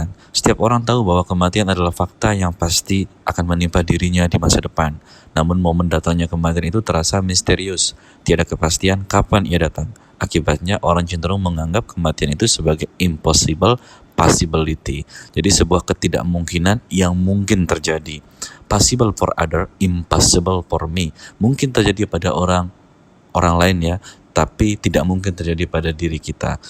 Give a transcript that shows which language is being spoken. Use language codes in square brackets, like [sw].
[id] Setiap orang tahu bahwa kematian adalah fakta yang pasti akan menimpa dirinya di masa depan. Namun momen datangnya kematian itu terasa misterius, tiada kepastian kapan ia datang. Akibatnya orang cenderung menganggap kematian itu sebagai [en] impossible possibility. [id] Jadi sebuah ketidakmungkinan yang mungkin terjadi. [en] Possible for other, impossible for me. [id] Mungkin terjadi pada orang lain ya, tapi tidak mungkin terjadi pada diri kita.